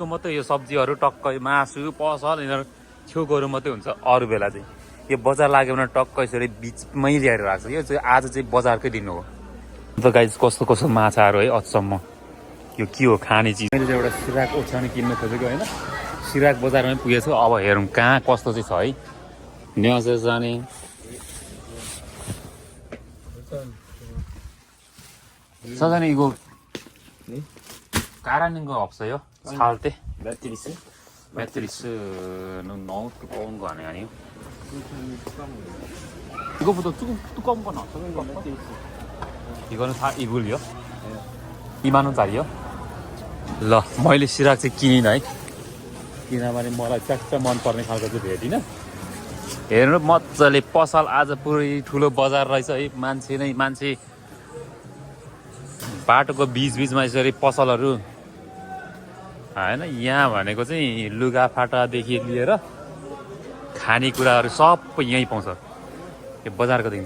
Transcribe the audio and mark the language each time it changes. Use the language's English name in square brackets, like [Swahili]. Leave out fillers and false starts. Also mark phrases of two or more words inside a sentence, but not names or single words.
[Nepali] मात्रै यो सब्जीहरू टक्कै मासु पसल यिनीहरू छेउकोहरू मात्रै हुन्छ अरू बेला चाहिँ यो बजार लाग्यो भने टक्क यसरी बिचमै ल्याएर राख्छ यो चाहिँ आज चाहिँ बजारकै दिन हो त गाइस कस्तो माछाहरू है अचम्म यो के हो खाने चिज मैले चाहिँ एउटा सिराक ओछ्याउने किन्न खोजेको होइन सिराक बजारमै पुगेको छु अब हेरौँ कहाँ कस्तो चाहिँ छ है न्यासे जाने [Korean] 사장님 이거 깔아낸 거 없어요? 살 때? 매트리스는 너무 두꺼운 거 아니에요? 이거보다 두꺼운 건 없어요? 이거는 다 이불이요? 2만원짜리요? [Nepali] ल मैले सिराक चाहिँ किनिनँ है किनभने मलाई च्याक्क मनपर्ने खालको चाहिँ भेटिनँ हेर्नु मजाले पसल आज पुरै ठुलो बजार रहेछ है मान्छे बाटोको बिचमा यसरी पसलहरू होइन यहाँ भनेको चाहिँ लुगाफाटादेखि लिएर खानेकुराहरू सबै यहीँ पाउँछ यो बजारको दिन